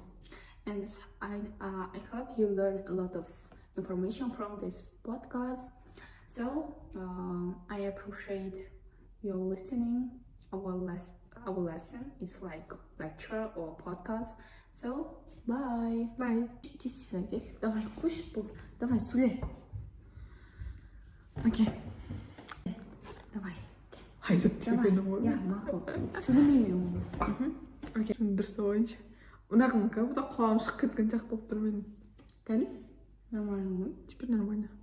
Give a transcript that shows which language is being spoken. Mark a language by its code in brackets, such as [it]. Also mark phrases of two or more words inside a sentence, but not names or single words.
[en] And I hope you learned a lot of information from this podcast. So I appreciate your listening. Our lesson is like lecture or podcast. So bye. Bye. [ru] Давай, хочешь, давай, Суля. Окей. Давай. Aizat, [kk] Давай. Я мақұл. Сөйлемеймін. Окей. Дұрыс ойыншы. Мынаған [ru] как будто [kk] құлағым шығып кеткен сияқты болып тұр менің. Кәне? Нормально ғой? [ru] Теперь нормально.